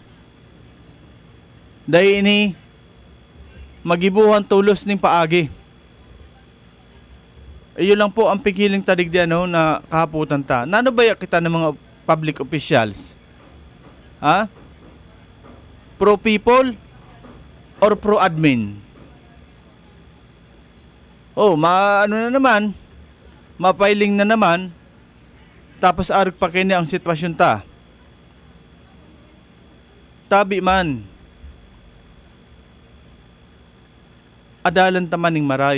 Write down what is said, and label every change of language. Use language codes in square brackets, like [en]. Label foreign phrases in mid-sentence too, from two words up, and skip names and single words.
[bik] Dahil ini magibuhan tulos ning paagi. Iyo lang po ang pigiling tadig di na kahaputan ta. Nano ba kita ng mga [en] public officials? Pro people or pro admin? [bik] Na naman, mapiling na naman, tapos arag pa kini ang sitwasyon ta. Tabi man, adalan ta maning maray.